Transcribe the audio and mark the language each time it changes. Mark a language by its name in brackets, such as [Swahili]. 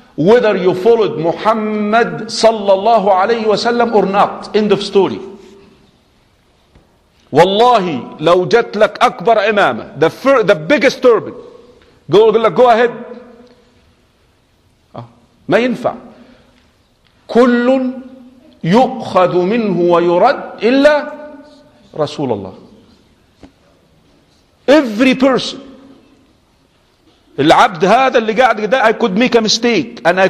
[English] whether you followed Muhammad sallallahu alayhi wa sallam or not. End of story. [Arabic] Wallahi, لو جت لك أكبر إمامة, [English] the biggest turban, go ahead. [Arabic] ما ينفع. كل يؤخذ منه ويرد إلا رسول الله. [English] Every person, [Arabic] العبد هذا اللي قاعد ده, [English] I could make a mistake.